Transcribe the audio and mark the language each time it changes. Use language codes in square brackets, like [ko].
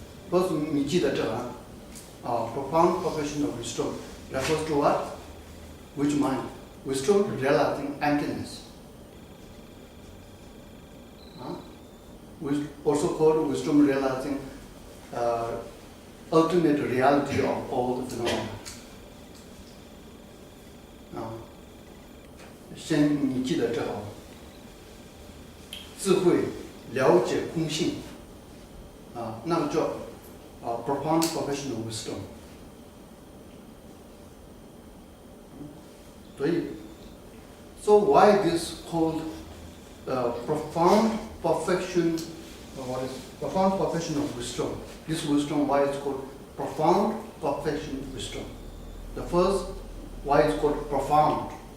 [en] First, [zh] 你记得这个 [en] profound perfection of wisdom refers to what? Which mind? Wisdom realizing emptiness. Also called wisdom realizing ultimate reality of all the phenomena. [zh] 先你记得这个，智慧了解空性，那个叫 [en] profound perfection of wisdom。所以 so why this called profound perfection? What is profound perfection of wisdom? This wisdom, why it's called profound perfection wisdom? The first, why it's called profound?